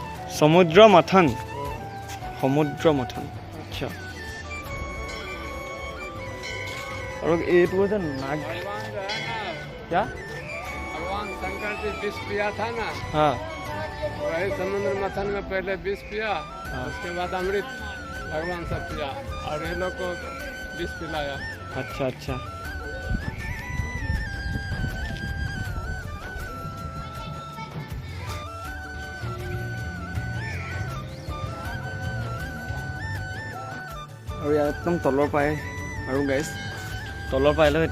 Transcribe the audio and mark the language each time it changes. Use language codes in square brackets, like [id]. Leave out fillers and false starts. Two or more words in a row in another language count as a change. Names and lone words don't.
[hi] समुद्र मथन अच्छा और ये तो है नाग भगवान जो है ना क्या भगवान शंकर जी विष पिया था ना हाँ वही समुद्र मथन में पहले विष पिया हाँ। उसके बाद अमृत भगवान सब किया और ये लोग को विष पिलाया। अच्छा अच्छा [as] আৰু ইয়াত একদম তলৰ পাই আৰু গাইছ তলৰ পাই লৈ